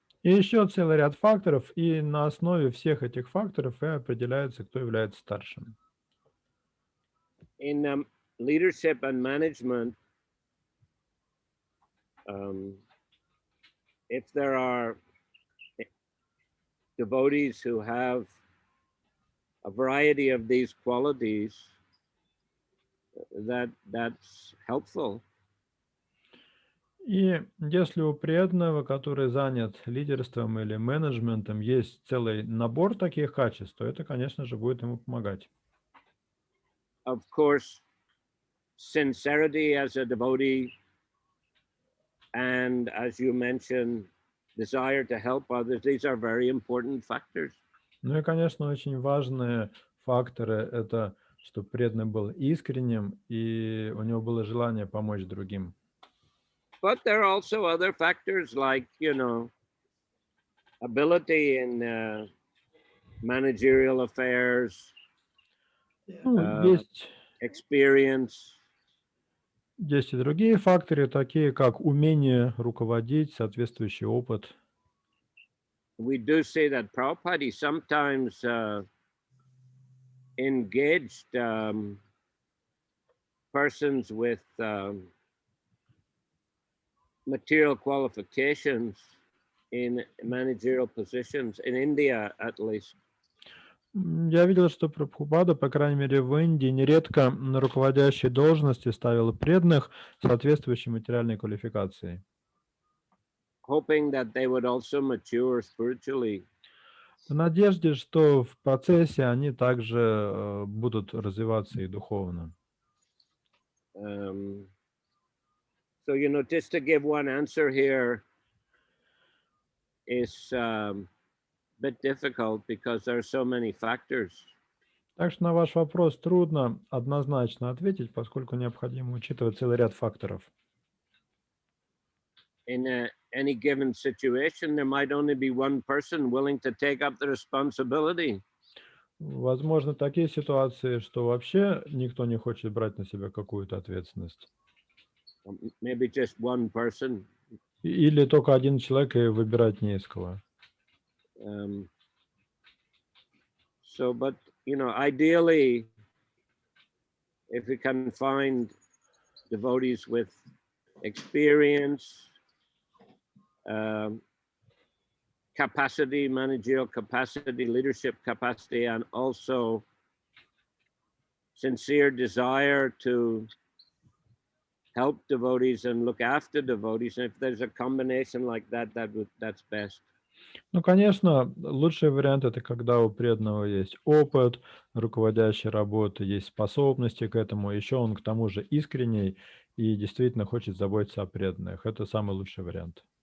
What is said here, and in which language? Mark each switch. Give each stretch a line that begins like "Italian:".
Russian: И еще целый ряд факторов, и на основе всех этих факторов и определяется, кто является старшим.
English: In leadership and management, if there are devotees who have a variety of these qualities, that's helpful.
Russian: И если у преданного, который занят лидерством или менеджментом, есть целый набор таких качеств, то это, конечно же, будет ему помогать.
English: Of course, sincerity as a devotee, and as you mentioned, desire to help others, these are very important factors.
Russian: Ну и, конечно, очень важные факторы – это, чтобы преданный был искренним и у него было желание помочь другим.
English: But there are also other factors like, ability in managerial affairs,
Russian: Ну,
English: experience.
Russian: есть и другие факторы, такие как умение руководить, соответствующий опыт.
English: We do see that Prabhupada he sometimes engaged persons with material qualifications in managerial positions, in India at least.
Russian: Я видел, что Прабхупада, по крайней мере в Индии, нередко на руководящие должности ставил преданных соответствующей материальной квалификацией.
English: Hoping that they would also mature spiritually.
Russian: В надежде, что в процессе они также будут развиваться и духовно.
English: So, just to give one answer here is a bit difficult because there are so many factors.
Russian: Так что на ваш вопрос трудно однозначно ответить, поскольку необходимо учитывать целый ряд факторов.
English: In any given situation, there might only be one person willing to take up the responsibility.
Russian: Возможно, такие ситуации, что вообще никто не хочет брать на себя какую-то ответственность.
English: Maybe just one person.
Russian: Или только один человек, и выбирать не из кого.
English: So, but, ideally, if we can find devotees with experience, capacity, managerial capacity, leadership capacity, and also sincere desire to help devotees and look after devotees. And if there's a combination like that, that's best.
Russian: Ну, конечно, лучший вариант – это когда у преданного есть опыт руководящей работы, есть способности к этому, еще он к тому же искренний и действительно хочет заботиться о преданных. Это самый лучший вариант.